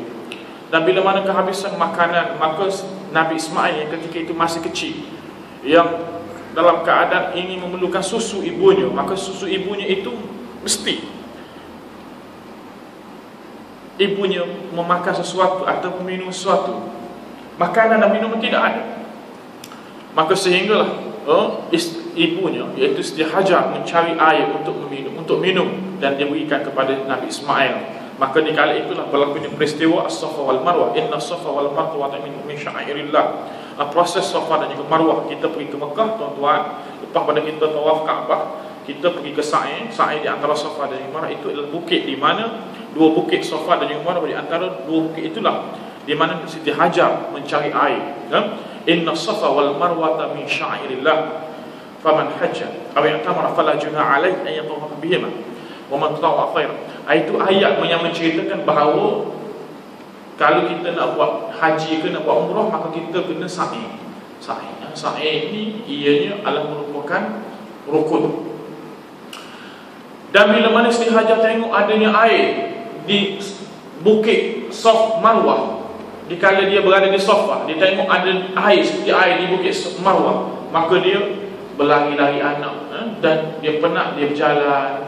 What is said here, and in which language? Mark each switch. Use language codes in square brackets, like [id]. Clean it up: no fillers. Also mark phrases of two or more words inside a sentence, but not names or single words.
[ms] Dan bila mana kehabisan makanan, maka Nabi Ismail yang ketika itu masih kecil, yang dalam keadaan ingin memerlukan susu ibunya, maka susu ibunya itu mesti ibunya memakan sesuatu atau minum sesuatu. Makanan dan minum tidak ada. Maka sehinggalah ibunya, iaitu Siti Hajar, mencari air untuk minum dan dia berikan kepada Nabi Ismail. Maka di kala itulah berlakunya peristiwa As-Safa wal Marwah. [ar] إن الصفا والمروة من شعائر الله. [ms] Proses Safa dan juga Marwah, kita pergi ke Mekah, tuan-tuan. Lepas pada kita tawaf Kaabah, kita pergi ke Sa'i. Sa'i di antara Safa dan Marwah itu adalah bukit di mana dua bukit Safa dan Marwah, di antara dua bukit itulah di mana Siti Hajar mencari air. [ar] إن الصفا والمروة من شعائر الله. فمن حج أو اعتمر فلا جناح عليه أن يطوف بهما ومن تطوع خيرا. [ms] Itu ayat yang menceritakan bahawa kalau kita nak buat haji ke nak buat umrah, maka kita kena sa'i. Sa'i ini ianya adalah merupakan rukun. Dan bila mana Siti Hajar tengok adanya air di bukit Safa Marwah, dikala dia berada di Safa, dia tengok ada air seperti air di bukit Marwah, maka dia berlari-lari anak, dan dia penat, dia berjalan.